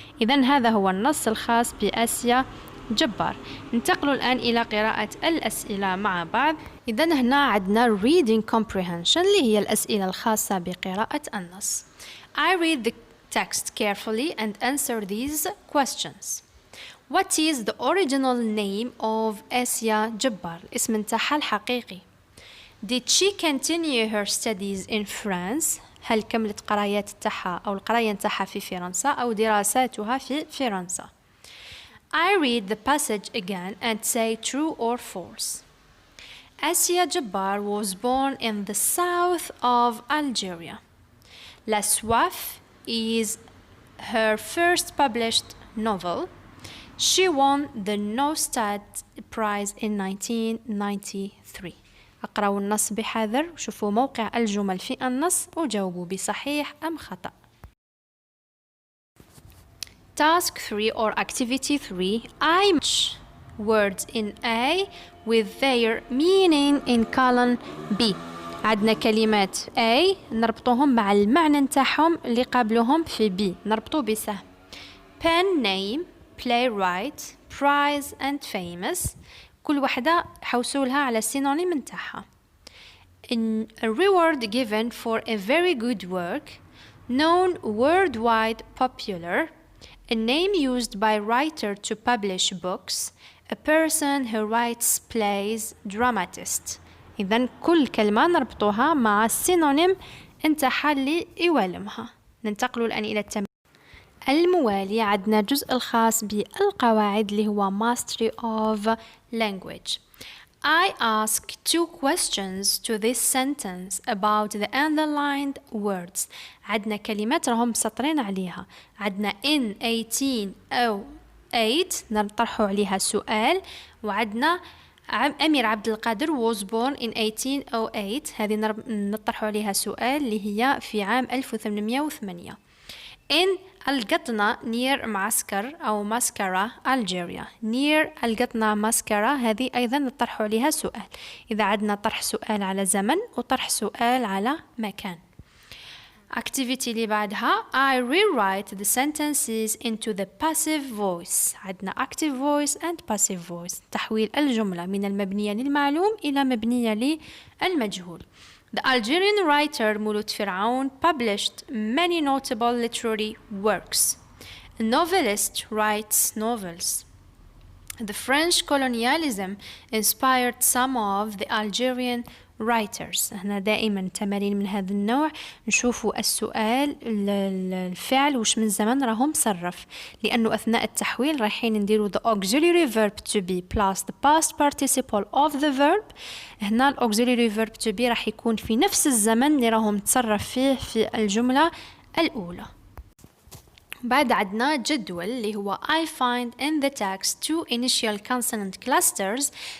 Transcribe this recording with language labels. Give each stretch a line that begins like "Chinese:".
Arabic: إذن هذا هو النص الخاص بآسيا جبار. ننتقل الآن إلى قراءة الأسئلة مع بعض. إذن هنا عندنا
English: reading comprehension
Arabic: اللي هي الأسئلة الخاصة بقراءة النص.
English: I read the text carefully and answer these questions. What is the original name of Asia Jabbar?
Arabic: اسم نتاعها الحقيقي.
English: Did she continue her studies in France?
Arabic: هل كملت قرايات نتاعها أو القراية نتاعها في فرنسا أو دراساتها في فرنسا؟
English: I read the passage again and say true or false. Asia Jabbar was born in the south of Algeria. La Soif is her first published novel. She won the Nostad Prize in 1993.
Arabic: اقرأوا النص بحذر وشوفوا موقع الجمل في النص وجاوبوا بصحيح أم خطأ.
English: Task 3 or Activity 3. I match words in A with their meaning in column B.
Arabic: عندنا كلمات A نربطوهم مع المعنى نتاعهم اللي قابلوهم في B، نربطو بسهم.
English: pen name playwright prize and famous،
Arabic: كل وحدة حوسولها على السينونيم نتاعها.
English: a reward given for a very good work known worldwide popular a name used by writer to publish books a person who writes plays dramatist.
Arabic: إذن كل كلمة نربطوها مع السينونيم نتاعها اللي يوالمها. ننتقل الآن إلى التمرين الموالي. عندنا الجزء الخاص بالقواعد اللي هو
English: Mastery of Language. I ask 2 questions to this sentence about the underlined words.
Arabic: عندنا كلمات راهم مسطرين عليها. عندنا in 18 أو 8 نطرحوا عليها سؤال، وعندنا أمير عبد القادر
English: was born in 1808
Arabic: هذه نطرحوا عليها سؤال اللي هي في عام 1808. in القطنة near معسكر أو مسكرة Algeria near القطنة مسكرة هذه أيضا نطرحوا عليها سؤال. إذا عندنا طرح سؤال على زمن وطرح سؤال على مكان.
English: activity
Arabic: اللي بعدها
English: I rewrite the sentences into the passive voice.
Arabic: عندنا
English: active voice and passive voice،
Arabic: تحويل الجملة من المبنية للمعلوم إلى مبنية للمجهول.
English: The Algerian writer Mouloud Feraoun published many notable literary works. A novelist writes novels. The French colonialism inspired some of the Algerian writers.
Arabic: هنا دائما تمارين من هذا النوع نشوفوا السؤال الفعل وش من زمن راهم صرف، لأنه أثناء التحويل رايحين نديروا
English: the auxiliary verb to be plus the past participle of the verb.
Arabic: هنا ال
English: auxiliary verb to be
Arabic: راح يكون في نفس الزمن اللي راهم تصرف فيه في الجملة الأولى. بعد عندنا جدول اللي هو
English: I find in the text 2 initial consonant clusters.